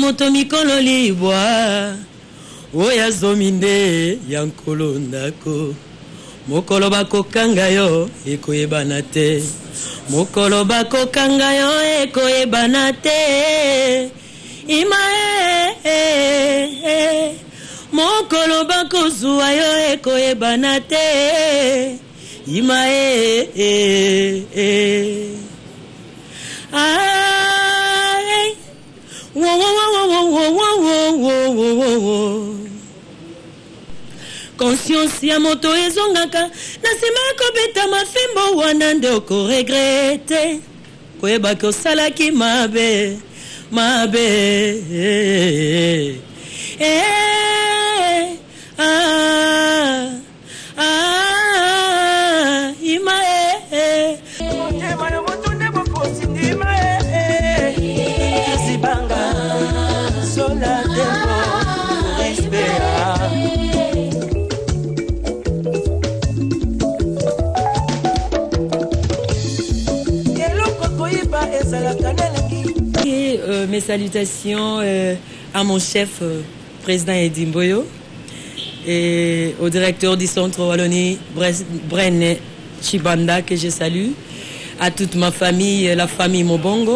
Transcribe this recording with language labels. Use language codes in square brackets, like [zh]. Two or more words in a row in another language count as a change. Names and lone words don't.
[ln] moto mikolo libwa oya zominde ya nkolo ndako mokolo bakokanga yo ekoyebana te mokolo bakokanga yo ekoyebana te ima mokolo bakozwa yo ekoyebana te Ima ay wo wo wo wo wo wo conscience ya moto ezongaka na nsima kobeta mafimbo wana nde okoregrete koyebaki osalaki mabe ima motema na moto nde bokosi ndima zibanga sola tembo respect. [fr] Mes salutations à mon chef, président Eddie Mboyo, et au directeur du centre Wallonie, Bren Chibanda, que je salue, à toute ma famille, la famille Mobongo.